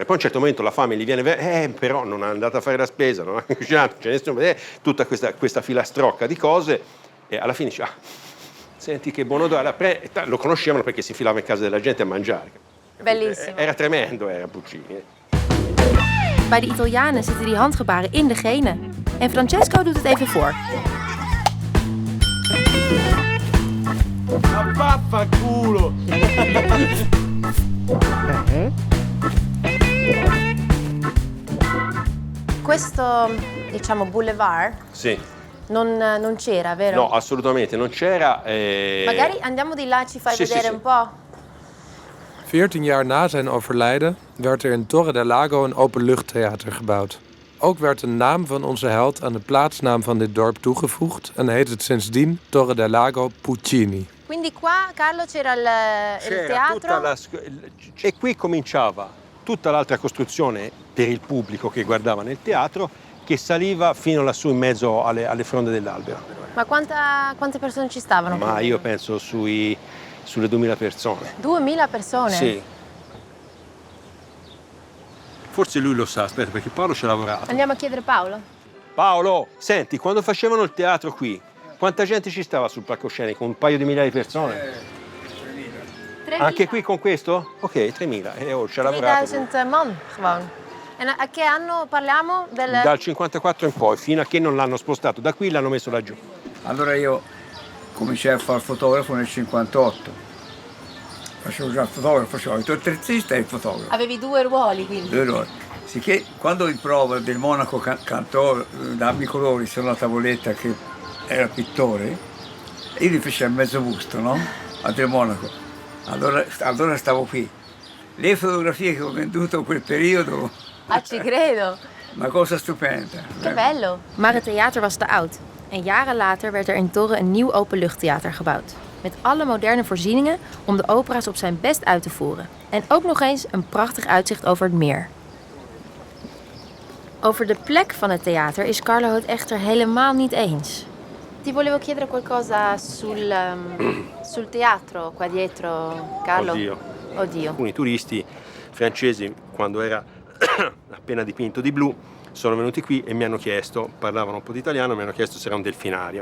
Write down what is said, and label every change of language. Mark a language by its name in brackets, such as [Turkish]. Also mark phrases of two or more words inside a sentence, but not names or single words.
[Italian] Poi a un certo momento la fame gli viene, però non è andata a fare la spesa, non ha cucinato, tutta questa filastrocca di cose, e alla fine dice, senti che buon odore, lo conoscevano perché si filava in casa della gente a mangiare. Bellissimo. Era tremendo, era Puccini. [Dutch] Bij de Italianen zitten die handgebaren in de genen. En Francesco doet het even voor. [Italian] Vaffanculo! Questo, diciamo, boulevard Sì. non c'era, vero? No, assolutamente non c'era. Magari andiamo di là, ci fai Sì, vedere sì, un po'. [Dutch] 14 jaar na zijn overlijden werd er in Torre del Lago een openluchttheater gebouwd. Ook werd de naam van onze held aan de plaatsnaam van dit dorp toegevoegd en heet het sindsdien Torre del Lago Puccini. [Italian] Quindi qua, Carlo, c'era il teatro? E qui cominciava tutta l'altra costruzione per il pubblico che guardava nel teatro, che saliva fino lassù in mezzo alle fronde dell'albero. Ma quante persone ci stavano? Ma io penso sulle 2000 persone. 2000 persone? Sì. Forse lui lo sa, aspetta, perché Paolo ci ha lavorato. Andiamo a chiedere Paolo. Paolo, senti, quando facevano il teatro qui, quanta gente ci stava sul palcoscenico? Un paio di migliaia di persone? 3.000. Anche qui con questo? Ok, 3000. Ci ha lavorato. [Dutch] 3000 man gewoon. [Italian] E a che anno parliamo? Dal 54 in poi, fino a che non l'hanno spostato da qui, l'hanno messo laggiù. Allora io cominciai a fare fotografo nel 58. Facevo già il fotografo, facevo il attrezzista e il fotografo. Avevi 2 ruoli quindi? 2 ruoli. Sicché quando il prova del Monaco cantò Dammi i colori sulla tavoletta che era pittore, io gli feci il mezzo busto, no? A Del Monaco. Allora stavo qui. Le fotografie che ho venduto in quel periodo, Ah, ci credo. una cosa stupenda. Che bello. [Dutch] Maar het theater was te oud. En jaren later werd er in Torre een nieuw openluchttheater gebouwd. Met alle moderne voorzieningen om de opera's op zijn best uit te voeren. En ook nog eens een prachtig uitzicht over het meer. Over de plek van het theater is Carlo het echter helemaal niet eens. [Italian] Ti volevo chiedere qualcosa sul teatro qua dietro, Carlo. Oddio. Alcuni turisti francesi, quando era appena dipinto di blu, sono venuti qui e mi hanno chiesto, parlavano un po' di italiano, mi hanno chiesto se era un delfinario.